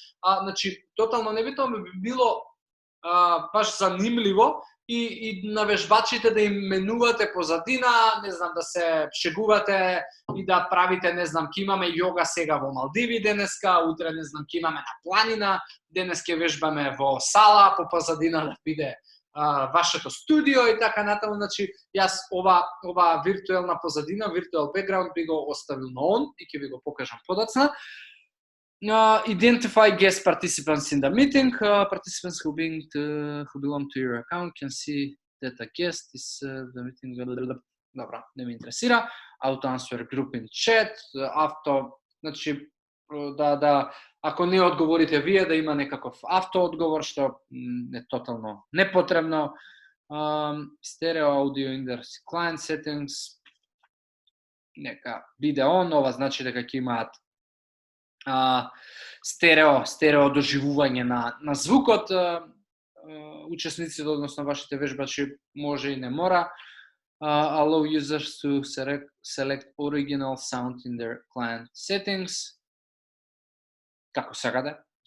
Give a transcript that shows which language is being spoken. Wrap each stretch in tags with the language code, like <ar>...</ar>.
<mk>Значи тотално небитно би било баш занимливо и на вежбачите да им менувате позадина, не знам, да се шегувате и да правите, не знам, ќе имаме јога сега во Малдиви денеска, утре, не знам, ќе имаме на планина, денес ќе вежбаме во сала, по позадина да биде вашето студио и така натаму. Значи, јас ова виртуелна позадина, virtual background би го оставил на он и ќе ви го покажам подоцна.</mk> <en>Identify guest participants in the meeting. Participants who belong to your account can see that a guest is the meeting.</en> <mk>Добра, не ме интересира.</mk> <en>Auto answer group in chat.</en> <mk>Значи, ако не одговорите вие, да има некаков автоодговор, што е тотално непотребно.</mk> <en>Stereo audio in the client settings.</en> <mk>Нека биде он, ова значи дека ќе имаат стерео доживување на звукот, учесниците, односно вашите вежбачи, може и не мора.</mk> <en>Allow users to select original sound in their client settings.</en> <mk>Како сакате,</mk>